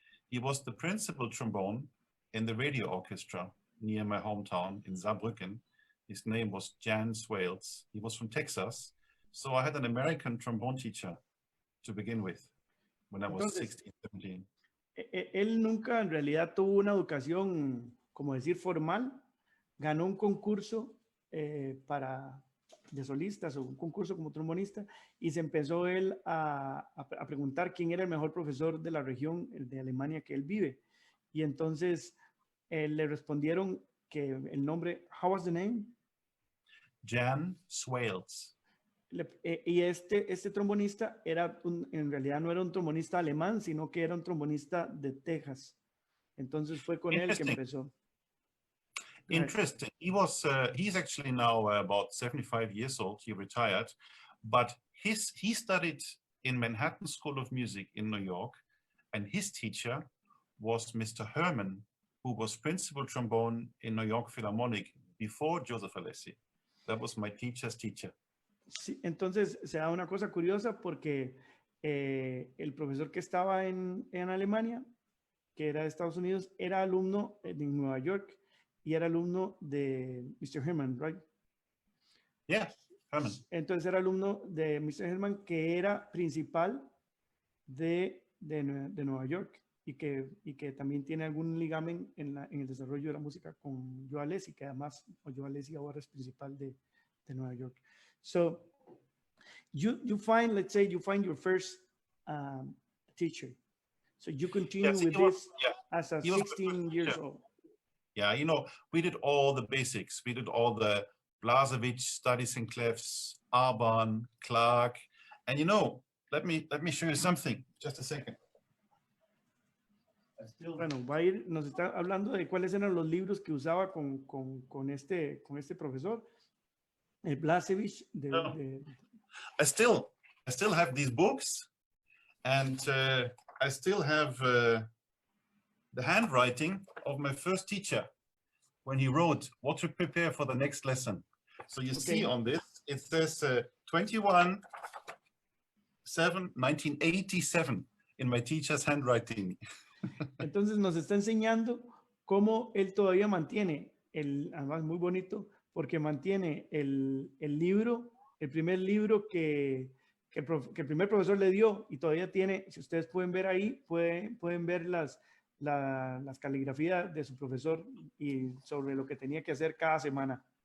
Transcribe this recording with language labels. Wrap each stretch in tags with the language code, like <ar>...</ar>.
<en>He was the principal trombone in the radio orchestra near my hometown in Saarbrücken. His name was Jan Swales. He was from Texas. So I had an American trombone teacher to begin with when I was 16, 17.</en> <es>Él nunca en realidad tuvo una educación, como decir, formal. Ganó un concurso de solistas o un concurso como trombonista y se empezó él a preguntar quién era el mejor profesor de la región de Alemania que él vive. Y entonces le respondieron que el nombre,</es> <en>how was the name? Jan Swales.</en> <es>Y este trombonista en realidad no era un trombonista alemán, sino que era un trombonista de Texas. Entonces fue con él que empezó.</es> <en>Interesting. He's actually now about 75 years old. He retired, but he studied in Manhattan School of Music in New York, and his teacher was Mr. Herman, who was principal trombone in New York Philharmonic before Joseph Alessi. That was my teacher's teacher.</en> <es>Sí, entonces se da una cosa curiosa porque el profesor que estaba en Alemania, que era de Estados Unidos, era alumno de Nueva York y era alumno de Mr.</es> <en>Herman, right? Yeah, Herman.</en> <es>Entonces era alumno de Mr. Herman, que era principal de Nueva York y que también tiene algún ligamen en el desarrollo de la música con Joe Alessi, que además Joe Alessi ahora es principal de Nueva York.</es> <en>So you find, let's say, you find your first teacher. So you continue with this as a 16 years old. Yeah, you know, we did all the basics. We did all the Blasevich studies in clefs, Arban, Clark, and you know, let me show you something. Just a second.</en> <es>Bueno, nos está hablando de cuáles eran los libros que usaba con este profesor, el Blasevich.</es> <en>I still have these books, and I still have the handwriting of my first teacher when he wrote what to prepare for the next lesson. So you see on this, it says 21/7/1987 in my teacher's handwriting.</en> <es>Entonces nos está enseñando cómo él todavía mantiene, además muy bonito, porque mantiene el libro, el primer libro que el primer profesor le dio y todavía tiene, si ustedes pueden ver ahí, pueden ver las caligrafías de su profesor y sobre lo que tenía que hacer cada semana.</es>